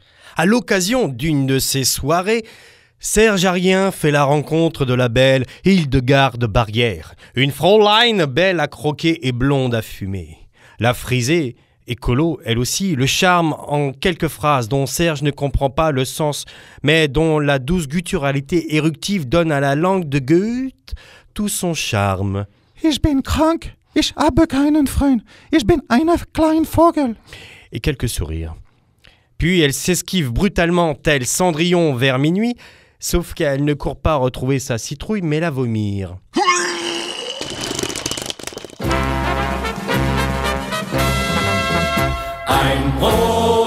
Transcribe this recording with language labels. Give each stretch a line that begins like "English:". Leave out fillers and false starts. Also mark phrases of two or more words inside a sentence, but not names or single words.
French: À l'occasion d'une de ces soirées, Serge Arien fait la rencontre de la belle Hildegarde Barrière, une Fraulein belle à croquer et blonde à fumer. La frisée, écolo, elle aussi, le charme en quelques phrases dont Serge ne comprend pas le sens, mais dont la douce gutturalité éruptive donne à la langue de Goethe tout son charme.
German: Ich bin krank, ich habe keinen Freund, ich bin ein kleiner Vogel.
French: Et quelques sourires. Puis elle s'esquive brutalement, tel Cendrillon vers minuit, sauf qu'elle ne court pas retrouver sa citrouille, mais la vomir.
German: Ein